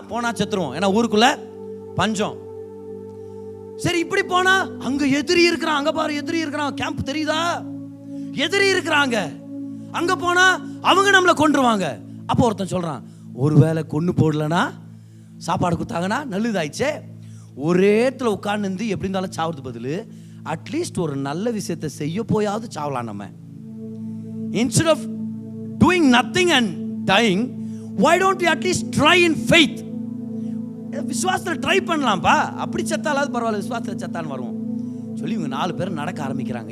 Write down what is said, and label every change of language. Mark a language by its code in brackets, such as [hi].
[ta] போனா செத்துருவோம், ஏன்னா ஊருக்குள்ள பஞ்சம். சரி, இப்படி போனா அங்க எதிரி இருக்கிறான், அங்க பாரு எதிரி இருக்கிறான், கேம்ப் தெரியுதா, எதிரி இருக்கிறாங்க. அங்க போனா அவங்க நம்மளை கொன்றுவாங்க. அப்போ ஒருத்தன் சொல்றான், ஒருவேளை கொன்னு போடலனா சாப்பாடு கொடுத்தாங்கன்னா நல்லதாயிடுச்சே, ஒரே இடத்துல உட்கார்ந்து எப்படி இருந்தாலும் சாவுறது பதில் அட்லீஸ்ட் ஒரு நல்ல விஷயத்தை செய்ய போயாவது சாவலாம் நம்ம. [en] Instead of doing nothing and dying, why don't we at least try in faith? [ta] விசுவாசத்தில் ட்ரை பண்ணலாம்ப்பா, அப்படி செத்தாலாவது பரவாயில்ல, விசுவாசத்தில் செத்தான்னு வருவோம் சொல்லி இவங்க 4 பேர் நடக்க ஆரம்பிக்கிறாங்க.